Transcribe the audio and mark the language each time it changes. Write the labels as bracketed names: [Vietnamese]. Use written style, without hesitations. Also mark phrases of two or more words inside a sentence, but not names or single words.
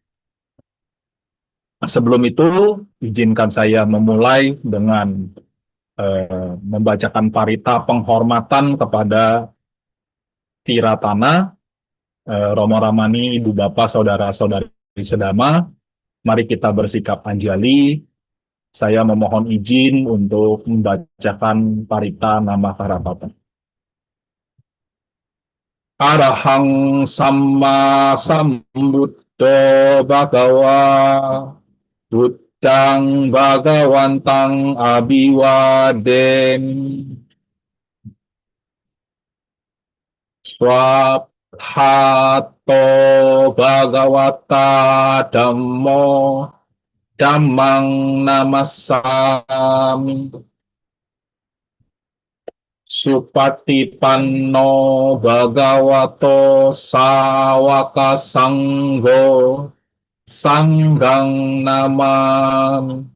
[Indonesian] Sebelum itu, izinkan saya memulai dengan membacakan parita penghormatan kepada Tiratana, Romo Ramani, Ibu Bapak, Saudara-saudari sedama. Mari kita bersikap anjali. Saya memohon izin untuk membacakan parita nama Karatata. [Pali] Arahang Samma Sambuddho Bhagawa Buddhang Bhagawantang Abiwademi Swabhato Bhagavata Dhammo Dhammang Namassami Supatipanno Bhagavato Sawaka Sangho Sanggang Namami.